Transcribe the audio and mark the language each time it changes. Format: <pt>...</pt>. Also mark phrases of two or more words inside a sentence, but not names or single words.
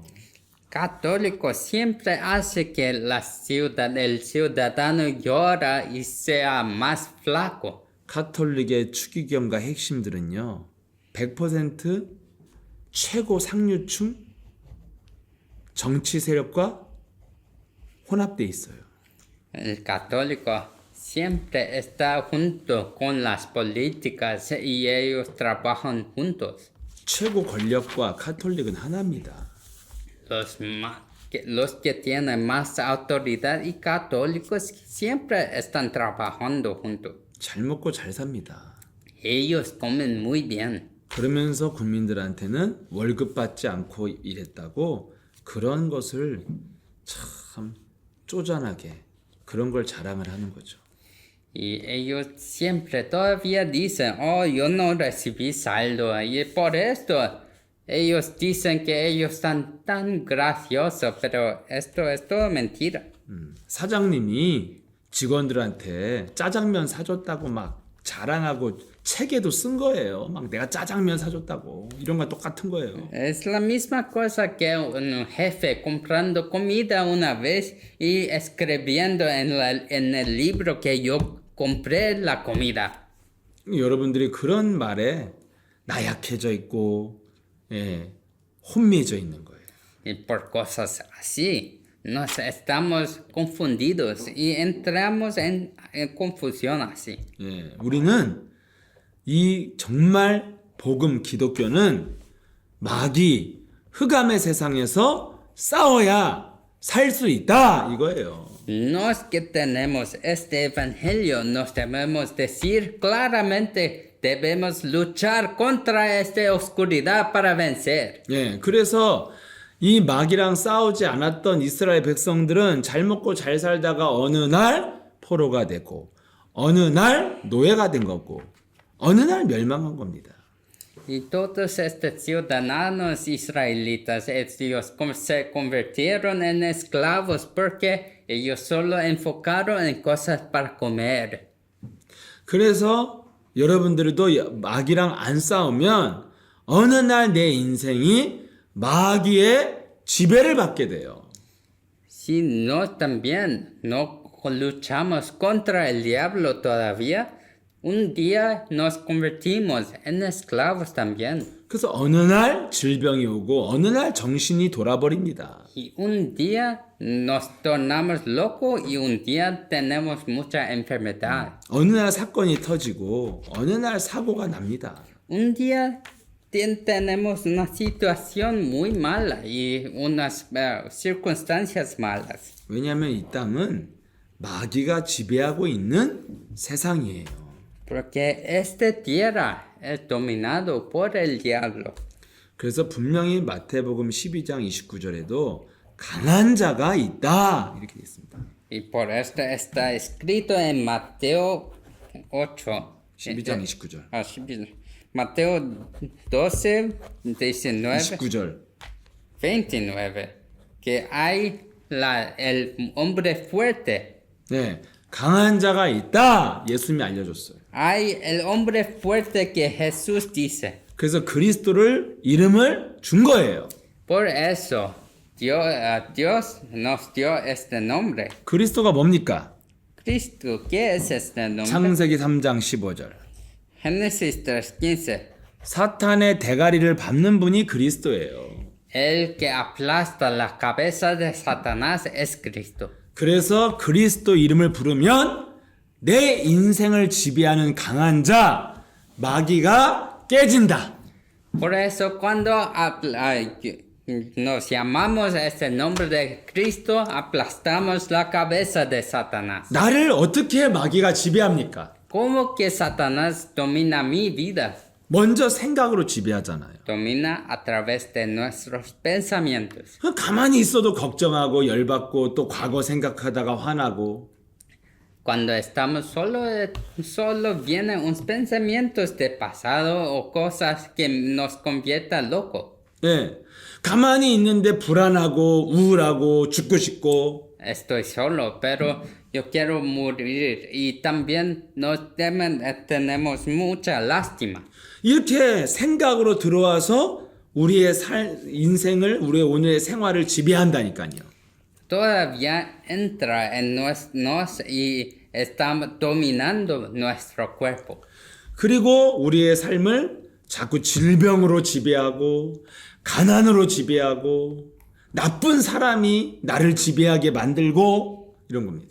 <es>Católico siempre hace que el ciudadano llora y sea más flaco.</es> <ko>카톨릭의 추기경과 핵심들은요. 100% 최고 상류층 정치 세력과 혼합돼 있어요.</ko> <es>El católico siempre está junto con las políticas y ellos trabajan juntos.</es> <ko>최고 권력과 카톨릭은 하나입니다.</ko> <es>Los que tienen más autoridad y católicos siempre están trabajando juntos.</es> <ko>잘 먹고 잘 삽니다.</ko> <es>Ellos comen muy bien.</es> <ko>그러면서 국민들한테는 월급 받지 않고 일했다고 그런 것을 참 쪼잔하게 그런 걸 자랑을 하는 거죠.</ko> <es>Y ellos siempre todavía dicen, oh, yo no recibí saldo. Y por esto ellos dicen que ellos están tan graciosos, pero esto es todo mentira.</es> <ko>사장님이 직원들한테 짜장면 사줬다고 막 자랑하고 책에도 쓴 거예요. 막 내가 짜장면 사줬다고. 이런 건 똑같은 거예요.</ko> <es>Es la misma cosa que un jefe comprando comida una vez y escribiendo en el libro que yo compré la comida.</es> <ko>여러분들이 그런 말에 나약해져 있고 혼미해져 있는 거예요.</ko> <es>Y por cosas así nos estamos confundidos y entramos en confusión así.</es> <ko>예, 우리는 이 정말 복음 기독교는 마귀 흑암의 세상에서 싸워야 살 수 있다 이거예요.</ko> <es>Nos que tenemos este evangelio, nos debemos decir claramente, debemos luchar contra esta oscuridad para vencer.</es> <ko>예, 그래서 이 마귀랑 싸우지 않았던 이스라엘 백성들은 잘 먹고 잘 살다가 어느 날 포로가 되고 어느 날 노예가 된 거고 어느 날 멸망한 겁니다.</ko> <es>Y todos estos ciudadanos israelitas, ellos se convirtieron en esclavos porque ellos solo enfocaron en cosas para comer.</es> <ko>그래서 여러분들도 마귀랑 안 싸우면 어느 날 내 인생이 마귀의 지배를 받게 돼요.</ko> <es>Si no también no luchamos contra el diablo todavía, un día nos convertimos en esclavos también.</es> <ko>그래서 어느 날 질병이 오고 어느 날 정신이 돌아버립니다.</ko> <es>Y un día nos tornamos locos y un día tenemos mucha enfermedad.</es> <ko>어느 날 사건이 터지고 어느 날 사고가 납니다.</ko> <es>Un día tenemos una situación muy mala y unas circunstancias malas.</es> <ko>왜냐하면 이 땅은 마귀가 지배하고 있는 세상이에요.</ko> <es>Porque esta tierra es dominado por el diablo.</es> <ko>그래서 분명히 마태복음 12장 29절에도 강한 자가 있다 이렇게 되어 있습니다.</ko> <es>Y por esto está escrito en Mateo 8.</es> <ko>12장 29절.</ko> <es>Mateo 12, 19,</es> <ko>29절.</ko> <es>29. Que hay el hombre fuerte.</es> <ko>네, 강한 자가 있다 예수님이 알려줬어요.</ko> <es>Hay el hombre fuerte que Jesús dice.</es> <ko>그래서 그리스도를 이름을 준 거예요.</ko> <es>Por eso Dios nos dio este nombre.</es> <ko>그리스도가 뭡니까?</ko> <es>Cristo, ¿qué es este nombre?</es> <ko>창세기 3장 15절.</ko> <es>Génesis 3:15.</es> <ko>사탄의 대가리를 밟는 분이 그리스도예요.</ko> <es>El que aplasta la cabeza de Satanás es Cristo.</es> <ko>그래서 그리스도 이름을 부르면 내 인생을 지배하는 강한 자 마귀가 깨진다.</ko> <es>Por eso cuando nos llamamos este nombre de Cristo, aplastamos la cabeza de Satanás.</es> <ko>나를 어떻게 마귀가 지배합니까?</ko> <es>¿Cómo que Satanás domina mi vida?</es> <ko>먼저 생각으로 지배하잖아요.</ko> <es>Domina a través de nuestros pensamientos.</es> <ko>가만히 있어도 걱정하고 열받고 또 과거 생각하다가 화나고</ko> <es>Cuando estamos solo vienen unos pensamientos de pasado o cosas que nos conviertan locos.</es> <ko>예. 가만히 있는데 불안하고 우울하고 죽고 싶고</ko> <es>Estoy solo, pero yo quiero morir y también tenemos mucha lástima.</es> <ko>이렇게 생각으로 들어와서 우리의 인생을 우리의 오늘의 생활을 지배한다니까요.</ko> <es>Todavía entra en nos y está dominando nuestro cuerpo.</es> <ko>그리고 우리의 삶을 자꾸 질병으로 지배하고 가난으로 지배하고 나쁜 사람이 나를 지배하게 만들고 이런 겁니다.</ko>